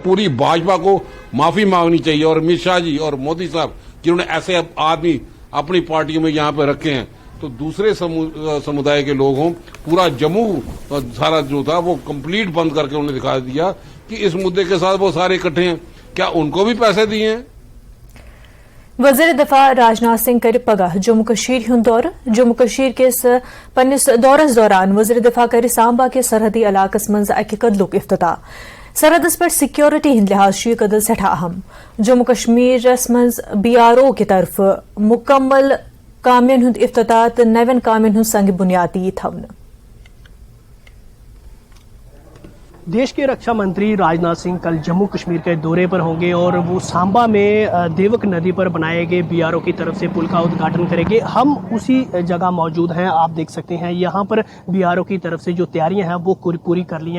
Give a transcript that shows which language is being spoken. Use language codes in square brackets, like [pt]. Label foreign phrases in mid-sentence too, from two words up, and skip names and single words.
[hi] पूरी भाजपा को माफी मांगनी चाहिए। और अमित शाह जी और मोदी साहब जिन्होंने ऐसे आदमी अपनी पार्टियों में यहाँ पे रखे हैं, तो दूसरे समुदाय के लोग हों, पूरा जम्मू सारा जो था वो कंप्लीट बंद करके उन्हें दिखा दिया कि इस मुद्दे के साथ वो सारे इकट्ठे हैं। क्या उनको भी पैसे दिए हैं? [ks] वज़ीर दिफा राजनाथ सिंह कर पगह जम्मू कश्मीर हुंद दौर। जम्मू कश्मीर किस पन्निस दौरस दौरान वज़ीर दिफा कर सांबा के सरहदी इलाकस मज अकि कदलुक इफ्तिताह। सरहदस पे सिक्योरिटी हिंद लिहाज यह कदल सठा अहम। जम्मू कश्मीरस मज BRO की तरफ मुकम्मल कामियन हुंद इफ्तिताह तो नवन कामियन हुंद संग बुनियादी थवन। [hi] देश के रक्षा मंत्री राजनाथ सिंह कल जम्मू कश्मीर के दौरे पर होंगे और वो सांबा में देवक नदी पर बनाए गए BRO की तरफ से पुल का उद्घाटन करेंगे। हम उसी जगह मौजूद हैं, आप देख सकते हैं यहाँ पर BRO की तरफ से जो तैयारियां हैं वो पूरी कर ली हैं।